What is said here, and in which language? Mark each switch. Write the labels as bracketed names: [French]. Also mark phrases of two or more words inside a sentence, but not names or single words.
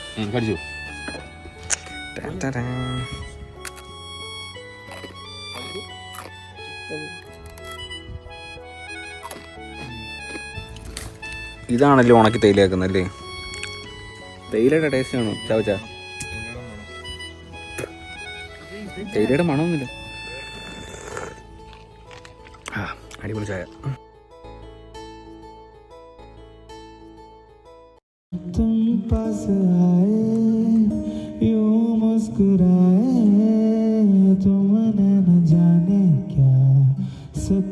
[Malayalam] ഇതാണല്ലോ ഉണക്കി തേയിലയാക്കുന്നല്ലേ? തേയിലയുടെ ടേസ്റ്റ് ആണോ ചാവച്ച? തേയിലയുടെ മണമൊന്നുമില്ല. അടിപൊളി ചായ. [Hindi] तुम पास आए यूं मुस्कुराए तुमने न जाने क्या